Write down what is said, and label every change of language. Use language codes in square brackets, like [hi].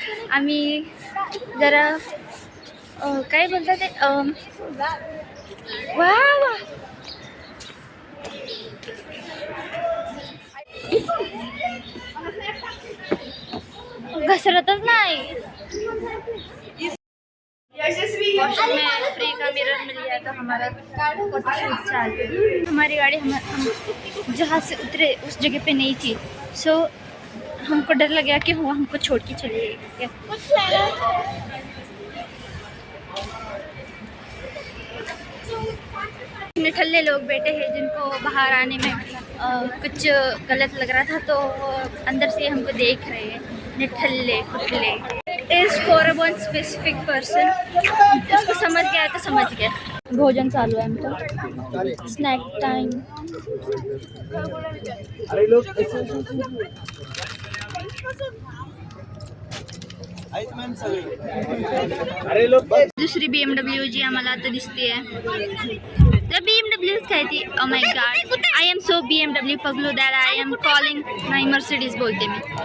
[mr] आम्ही जरा काय बोलतात ते वा वा घसरतच नाही. [hi] फ्री का मिरर मिल गया तो हमारा फोटोशूट चालू. हमारी गाड़ी हम जहाँ से उतरे उस जगह पे नहीं थी, सो हमको डर लग गया कि वो हमको छोड़ के चली गई. निठल्ले लोग बैठे हैं जिनको बाहर आने में कुछ गलत लग रहा था, तो वो अंदर से हमको देख रहे हैं. [mr] निठल्ले कुठले [en] Is for one specific person. [hi] उसको समझ गया तो समझ गया. [mr] भोजन चालू आहे आमचं, स्नॅक टाइम. दुसरी BMW जी आम्हाला आता दिसते. The BMW काय ती. [en] Oh my god, I am so BMW पगलू that I am calling my Mercedes [mr] बोलते मी.